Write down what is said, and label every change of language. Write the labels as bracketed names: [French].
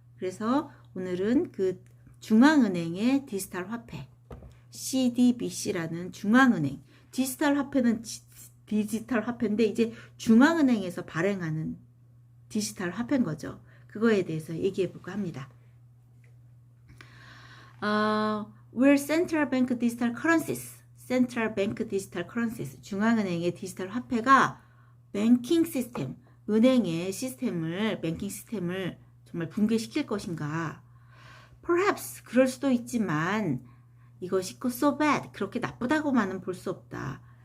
[Korean] 그래서 오늘은 중앙은행의 디지털 화폐 CDBC라는 중앙은행 디지털 화폐인데 이제 중앙은행에서 발행하는 디지털 화폐인 거죠. 그거에 대해서 얘기해 볼까 합니다. [English] We're central bank digital currencies. [Korean] 센트럴 뱅크 디지털 커런시스, 중앙은행의 디지털 화폐가 뱅킹 시스템, 은행의 시스템을, 뱅킹 시스템을 정말 붕괴시킬 것인가? [English] Perhaps [Korean] 그럴 수도 있지만 이것이 [English] so bad, [Korean] 그렇게 나쁘다고만은 볼 수 없다.